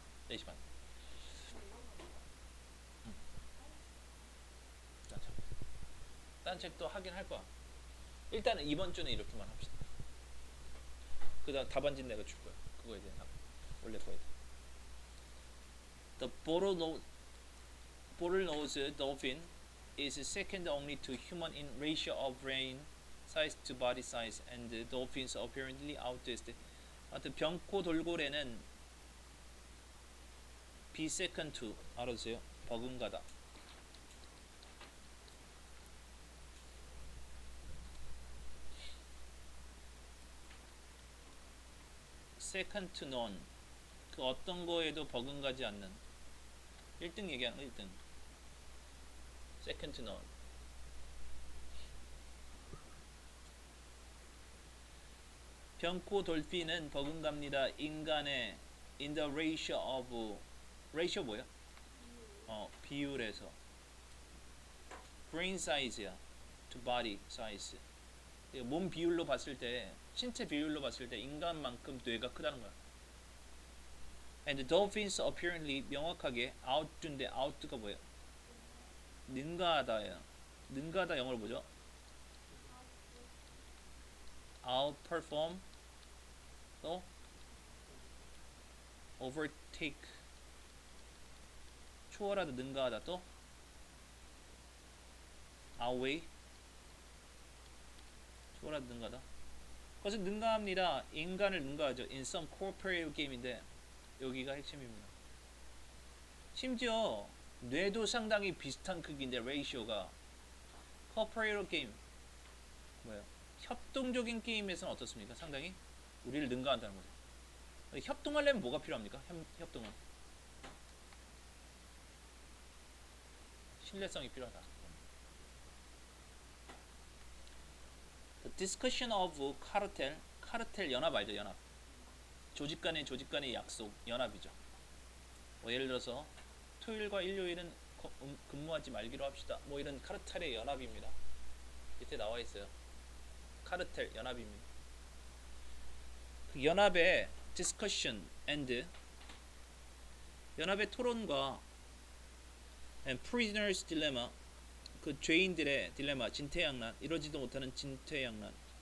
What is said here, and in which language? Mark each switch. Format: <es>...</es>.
<ko>4시 반. 딴 책도 하긴 할 거야. 일단은 이번 주는 이렇게만 합시다. 그 다음 답안지 내가 줄 거야. 그거에 대한 답. 원래 거에 대한.</ko> <en>The bottlenose dolphin is second only to human in ratio of brain size to body size, and the dolphins apparently outdist.</en> <ko>하여튼 병코 돌고래는</ko> <en>be second to</en> <ko>알아두세요. 버금가다.</ko> <en>second to none.</en> <ko>그 어떤 거에도 버금가지 않는. 1등 얘기하는 거 1등.</ko> <en>second to none.</en> <ko>병코 돌핀은 버금갑니다. 인간의</ko> <en>in the ratio of ratio</en> <ko>뭐야? 비율에서 brain size야</ko> <en>to body size.</en> <ko>몸 비율로 봤을 때 신체 비율로 봤을 때 인간만큼 뇌가 크다는 거야.</ko> <en>And the dolphins apparently</en> <ko>명확하게</ko> <en>outdo인데 out가 뭐야?</en> <ko>능가하다야. 능가하다 영어로 뭐죠? outperform 또 overtake 초월하다 능가하다 또 outweigh 초월하다 능가하다. 그것은 능가합니다. 인간을 능가하죠.</ko> <en>In some cooperative game인데</en> <ko>여기가 핵심입니다. 심지어 뇌도 상당히 비슷한 크기인데 레이시오가</ko> <en>cooperative game</en> <ko>뭐예요? 협동적인 게임에서는 어떻습니까? 상당히 우리를 능가한다는 거죠. 협동하려면 뭐가 필요합니까? 협동은 신뢰성이 필요하다.</ko> <en>The discussion of cartel,</en> <ko>카르텔 연합 알죠? 연합. 조직 간의 약속, 연합이죠. 뭐 예를 들어서 토요일과 일요일은 근무하지 말기로 합시다. 뭐 이런 카르텔의 연합입니다. 밑에 나와 있어요. 카르텔 연합입니다. 그 연합의 discussion and 연합의 토론과</ko> <en>and prisoners dilemma</en> <ko>그 죄인들의 딜레마 진퇴양난 이러지도 못하는 진퇴양난.</ko>